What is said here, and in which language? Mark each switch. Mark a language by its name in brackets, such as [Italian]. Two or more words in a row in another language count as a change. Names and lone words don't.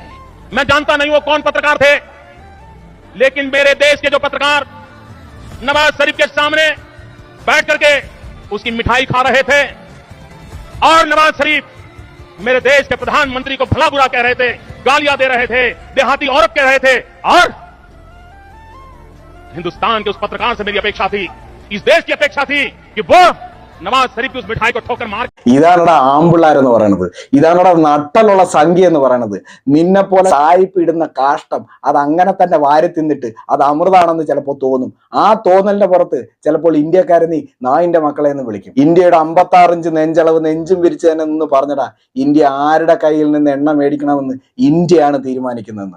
[Hindi] मैं जानता नहीं वो कौन पत्रकार थे, लेकिन मेरे देश के जो पत्रकार नवाज शरीफ के सामने बैठ करके उसकी मिठाई खा रहे थे और नवाज शरीफ मेरे देश के प्रधानमंत्री को भला बुरा कह रहे थे, गालियां दे रहे थे, देहाती औरत कह रहे थे, और हिंदुस्तान के उस पत्रकार से मेरी अपेक्षा थी, इस देश की अपेक्षा थी कि वो नवाज शरीफ की उस मिठाई को ठोकर मार [Malayalam] ഇതാണടാ ആമ്പിള്ളാരെന്ന് പറയണത്, ഇതാണടാ നട്ടലുള്ള സംഖ്യ എന്ന് പറയണത്. നിന്നെ പോലെ സായിപ്പ് ഇടുന്ന കാഷ്ടം അത് അങ്ങനെ തന്നെ വാരി തിന്നിട്ട് അത് അമൃതാണെന്ന് ചിലപ്പോൾ തോന്നും. ആ തോന്നലിന്റെ പുറത്ത് ചിലപ്പോൾ ഇന്ത്യക്കാരെ നീ നായിന്റെ മക്കളെ എന്ന് വിളിക്കും. ഇന്ത്യയുടെ 56 ഇഞ്ച് നെഞ്ചളവ് നെഞ്ചും വിരിച്ചു തന്നെ നിന്ന് പറഞ്ഞടാ, ഇന്ത്യ ആരുടെ കയ്യിൽ നിന്ന് എണ്ണ മേടിക്കണമെന്ന് ഇന്ത്യയാണ് തീരുമാനിക്കുന്നതെന്ന്.